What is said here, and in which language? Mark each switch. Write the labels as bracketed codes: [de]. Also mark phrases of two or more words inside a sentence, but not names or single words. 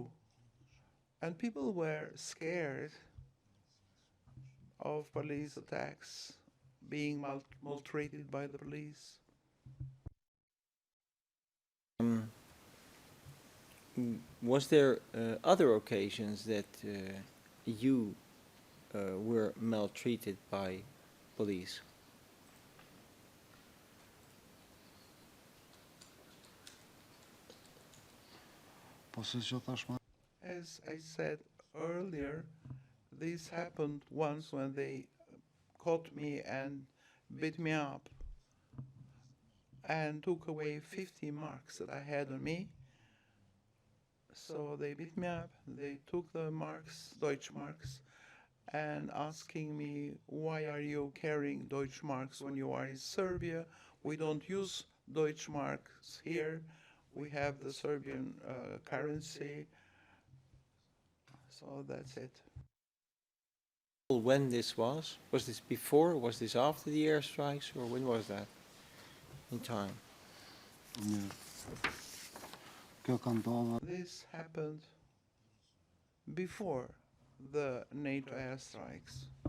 [en] And people were scared of police attacks, being maltreated by the police. Was there other occasions that you were maltreated by police? [sq] po se që thash më. [en] As I said earlier, this happened once when they caught me and beat me up and took away 50 marks that I had on me. So they beat me up, they took the marks, Deutsch marks, and asking me, why are you carrying Deutsch marks when you are in Serbia? We don't use Deutsch marks here. We have the Serbian currency. So that's it. When this was? Was this before? Was this after the airstrikes? Or when was that in time? [sq] Mirë. Kjo ka ndodhur [en] This happened before the NATO airstrikes.